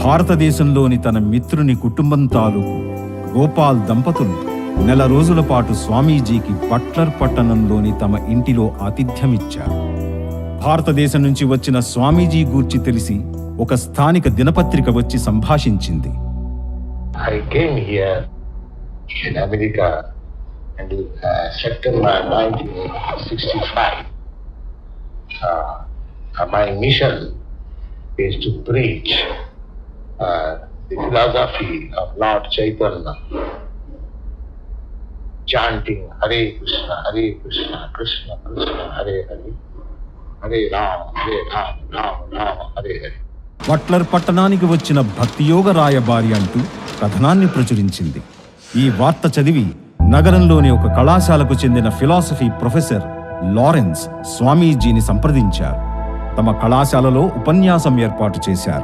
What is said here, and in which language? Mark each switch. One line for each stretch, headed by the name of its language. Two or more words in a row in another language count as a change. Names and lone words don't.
Telugu: భారతదేశంలోని తన మిత్రుని కుటుంబం తాలూకు గోపాల్ దంపతులు నెల రోజుల పాటు స్వామీజీకి బట్లర్ పట్టణంలోని తమ ఇంటిలో ఆతిథ్యమిచ్చారు. భారతదేశం నుంచి వచ్చిన స్వామీజీ గూర్చి తెలిసి ఒక స్థానిక దినపత్రిక వచ్చి సంభాషించింది.
English: I came here in America in September 1965. My mission is to preach the philosophy of Lord Chaitanya, chanting Hare Krishna, Krishna Krishna, Hare Hare, Hare Rama, Rama Rama, Hare Hare.
Telugu: బట్లర్ పట్టణానికి వచ్చిన భక్తియోగ రాయబారి అంటూ కథనాన్ని ప్రచురించింది. ఈ వార్త చదివి నగరంలోని ఒక కళాశాలకు చెందిన ఫిలాసఫీ ప్రొఫెసర్ లారెన్స్ స్వామీజీని సంప్రదించారు. తమ కళాశాలలో ఉపన్యాసం ఏర్పాటు చేశారు.